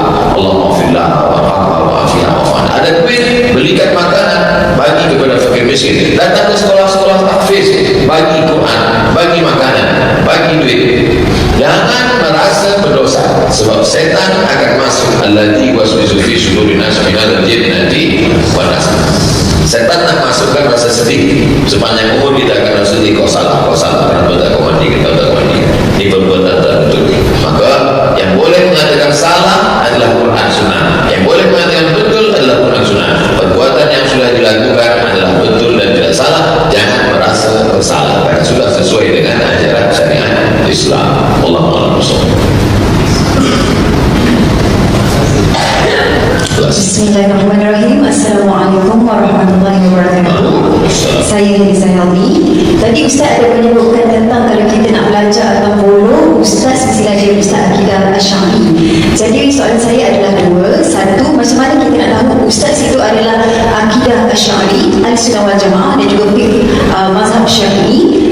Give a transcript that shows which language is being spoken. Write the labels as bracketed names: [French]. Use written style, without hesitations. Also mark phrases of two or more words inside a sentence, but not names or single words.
[Arabic] اللهم في الله وعافية [Malay] wa ada duit, belikan makanan, bagi kepada fakir miskin. Datang ke sekolah-sekolah tahfiz, bagi Quran, bagi makanan, bagi duit. Jangan merasa berdosa, sebab setan akan masuk. [Arabic] الذي يوسوس في صدور الناس من الجنة والناس. [Malay] Setan nak masukkan rasa sedih. Sepanjang umur kita akan rasa sedih. Kau salah, perbuatan kau mandi, kita tak mandi. Ini perbuatan tak betul. Maka yang boleh mengatakan salah adalah Quran Sunnah. Yang boleh mengatakan betul adalah Quran Sunnah. Perbuatan yang sudah dilakukan adalah betul dan tidak salah. Jangan merasa bersalah karena sudah sesuai dengan ajaran syariat Islam. Allahumma [Arabic] بسم الله الرحمن الرحيم. السلام عليكم ورحمة الله وبركاته. [Malay] Saya Liza Helmi. Tadi Ustaz ada menyebutkan tentang kalau kita nak belajar atau follow Ustaz, mestilah dia Ustaz Akidah Asy'ari. Jadi soalan saya adalah dua. Satu, macam mana kita nak tahu Ustaz itu adalah Akidah Asy'ari, [Arabic] أهل السنة والجماعة [Malay] dan juga mazhab Syafi'i?